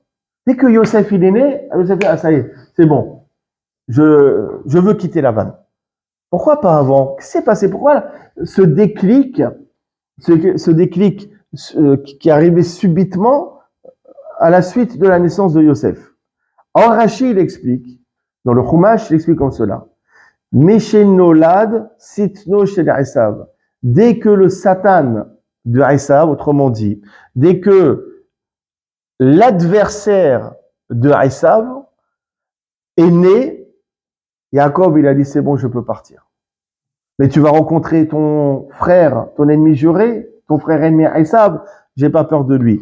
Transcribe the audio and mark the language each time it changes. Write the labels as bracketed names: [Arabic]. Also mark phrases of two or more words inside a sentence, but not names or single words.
[French] Dès que Yosef il est né, Yosef dit, ah ça y est, c'est bon, je veux quitter Lavan. Pourquoi pas avant? Qu'est-ce qui s'est passé? Pourquoi ce déclic qui est arrivé subitement à la suite de la naissance de Yosef? Or, Rashi, il explique, dans le Chumash, il explique comme cela. [Hebrew] משנולד שטנו של עשו. [French] Dès que le Satan de Esav, autrement dit, dès que l'adversaire de Esav est né, Jacob, il a dit, c'est bon, je peux partir. Mais tu vas rencontrer ton frère, ton ennemi juré, ton frère ennemi Esav, j'ai pas peur de lui.